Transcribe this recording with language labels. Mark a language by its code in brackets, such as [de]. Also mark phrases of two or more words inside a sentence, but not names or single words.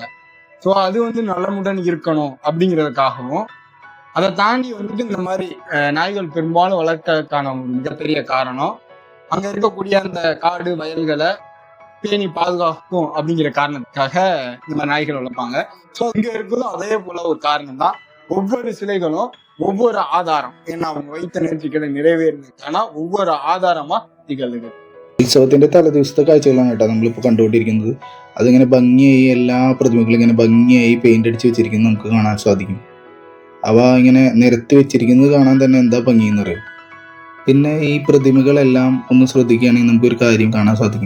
[ta] ஸோ அது வந்து நலமுடன் இருக்கணும் அப்படிங்கிறதுக்காகவும், அதை தாண்டி வந்துட்டு இந்த மாதிரி நாய்கள் பெரும்பாலும் வளர்க்கறதுக்கான ஒரு மிகப்பெரிய காரணம் அங்க இருக்கக்கூடிய அந்த காடு வயல்களை பேணி பாதுகாக்கும் அப்படிங்கிற காரணத்துக்காக இந்த மாதிரி நாய்கள் வளர்ப்பாங்க. ஸோ இங்க இருக்கிறதும் அதே போல ஒரு காரணம் தான். ஒவ்வொரு சிலைகளும் ஒவ்வொரு ஆதாரம், ஏன்னா அவங்க வைத்த நேர்த்திகளை நிறைவேறினதுக்கான ஒவ்வொரு [ml] ആധാരമാ തികഴുന്നത്. ഉത്സവത്തിന്റെ തലേദിവസത്തെ കാഴ്ചകളാണ് കേട്ടോ നമ്മളിപ്പോൾ കണ്ടുകൊണ്ടിരിക്കുന്നത്. അതിങ്ങനെ ഭംഗിയായി എല്ലാ പ്രതിമകളും ഇങ്ങനെ ഭംഗിയായി പെയിന്റ് അടിച്ച് വെച്ചിരിക്കുന്നത് നമുക്ക് കാണാൻ സാധിക്കും. അവ ഇങ്ങനെ നിരത്തി വെച്ചിരിക്കുന്നത് കാണാൻ തന്നെ എന്താ ഭംഗിയെന്ന് പറയും. പിന്നെ ഈ പ്രതിമകളെല്ലാം ഒന്ന് ശ്രദ്ധിക്കുകയാണെങ്കിൽ നമുക്കൊരു കാര്യം കാണാൻ സാധിക്കും.